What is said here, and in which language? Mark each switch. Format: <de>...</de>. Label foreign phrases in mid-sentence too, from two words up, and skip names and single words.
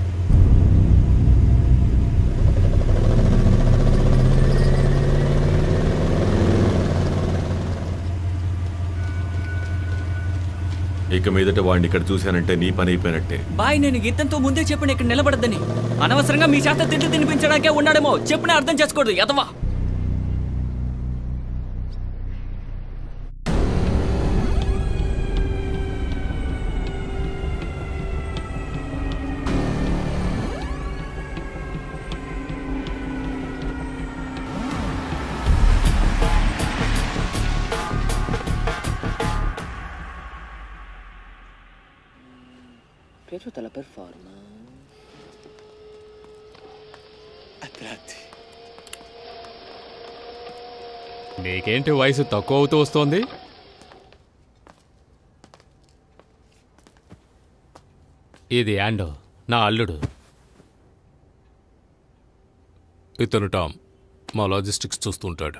<te>ఇక మీదట వాడిని ఇక్కడ చూశానంటే నీ పని అయిపోయినట్టే. బాయ్, నేను గీతంతో ముందే చెప్పిన ఇక్కడ నిలబడద్దని. అనవసరంగా మీ చేత తిండి తినిపించడానికే ఉన్నాడేమో. చెప్పిన అర్థం చేసుకోకూడదు ఎదవా.</te> <it>piaciuta la performance? A tratti.</it> <te>నీకేంటి వయసు తక్కువ అవుతూ వస్తోంది? ఇది యాండో, నా అల్లుడు. ఇతను టామ్, మా లాజిస్టిక్స్ చూస్తుంటాడు.</te>